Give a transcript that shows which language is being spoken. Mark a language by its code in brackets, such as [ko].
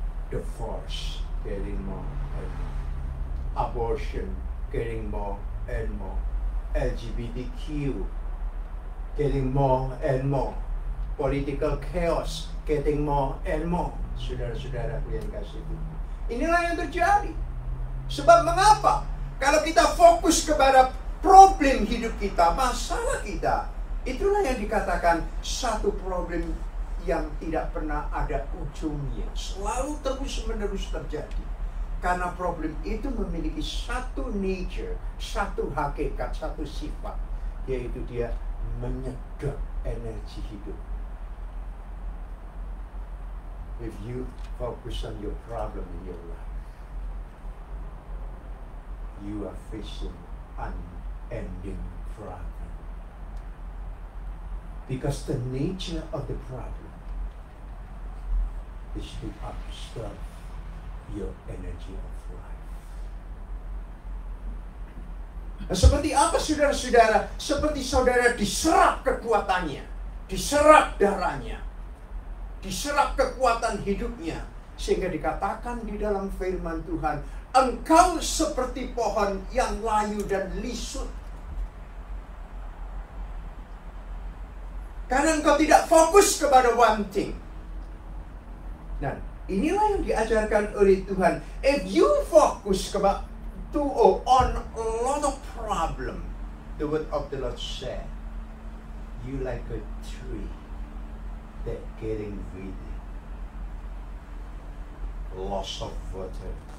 [en] Divorce getting more and more. Abortion getting more and more. LGBTQ getting more and more. Political chaos getting more and more. [id] Saudara-saudara yang kasih Tuhan. Inilah yang terjadi. Sebab mengapa? Kalau kita fokus kepada problem hidup kita, masalah kita, itulah yang dikatakan satu problem yang tidak pernah ada ujungnya. Selalu terus-menerus terjadi. Karena problem itu memiliki satu nature, satu hakikat, satu sifat, yaitu dia menyedot energi hidup. [en] If you focus on your problem in your life, you are facing unending problem. Because the nature of the problem is to absorb your energy of life. [id] Nah, seperti apa saudara-saudara? Seperti saudara diserap kekuatannya, diserap darahnya, diserap kekuatan hidupnya, sehingga dikatakan di dalam firman Tuhan, engkau seperti pohon yang layu dan lisut. Karena engkau tidak fokus kepada [en] one thing. [id] Dan inilah yang diajarkan oleh Tuhan. [en] If you focus on a lot of problem, the word of the Lord said, you like a tree that getting withered, loss of water.